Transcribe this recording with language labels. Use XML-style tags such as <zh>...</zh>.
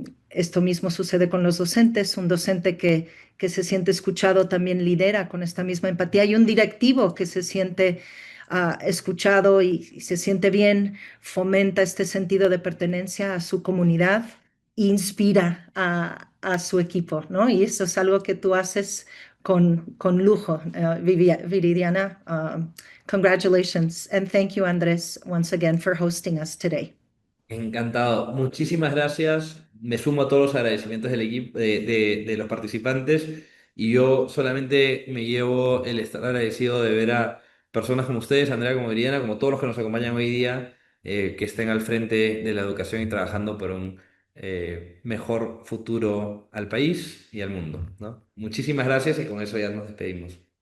<es>Esto mismo sucede con los docentes. Un docente que se siente escuchado también lidera con esta misma empatía y un directivo que se siente escuchado y se siente bien, fomenta este sentido de pertenencia a su comunidad inspira a su equipo, ¿no? Y eso es algo que tú haces con lujo, Viridiana.</es> <en>Congratulations and thank you, Andrés, once again for hosting us today.</en> <es>Encantado. Muchísimas gracias. Me sumo a todos los agradecimientos del equipo, de los participantes y yo solamente me llevo el estar agradecido de ver a personas como ustedes, Andrea, como Viridiana, como todos los que nos acompañan hoy día, que estén al frente de la educación y trabajando por un mejor futuro al país y al mundo, ¿no? Muchísimas gracias y con eso ya nos despedimos.</es>